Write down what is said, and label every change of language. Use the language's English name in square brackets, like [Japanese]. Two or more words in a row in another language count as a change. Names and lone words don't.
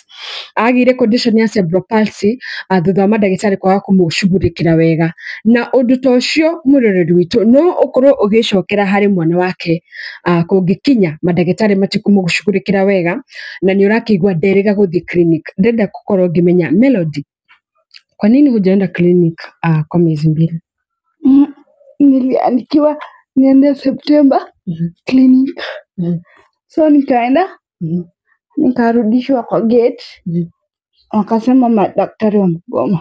[Kikuyu] Agĩire condition ya [English] cerebral palsy [Kikuyu] thutha wa mandagĩtarĩ kwaga kũmũcugurĩkĩra wega, na ũndũ ta ũcio mũrũrĩrĩ witũ no ũkorwo ũgĩcokera harĩ mwana wake kũngĩkinya mandagĩtarĩ matikũmũcugurĩkĩra wega na nĩ ũrakĩigua nderĩga gũthiĩ clinic. Ndĩrenda gũkorwo ngĩmenya [Swahili] Melody, kwa nini hujaenda clinic kwa miezi mbili? Niliandikiwa niende September clinic. So nikaenda nikarudishwa kwa gate, wakasema madaktari wamegoma.